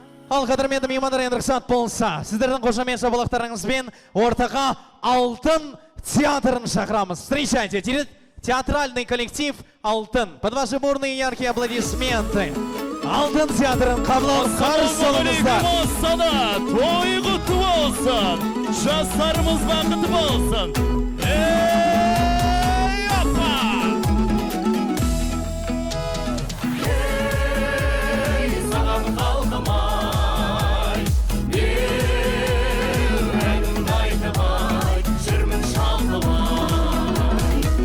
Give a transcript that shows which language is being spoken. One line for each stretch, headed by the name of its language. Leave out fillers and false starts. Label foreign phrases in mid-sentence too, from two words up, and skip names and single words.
Kazakh: Ал қадірменді меймандар енді рұқсат болса, сіздердің қошамет жабалақтарыңызбен ортаға алтын театрын шақырамыз.
Russian: Встречайте, театральный коллектив «Алтын». Под ваши бурные яркие аплодисменты.
Kazakh: Алтын театрын қабыл қарсы алыңыздар. Той құтты болсын, жастарымыз бақытты болсын. Ей, апа! Ей, саған қалқымай, ел әнімді айтымай, жүрмін шалқымай.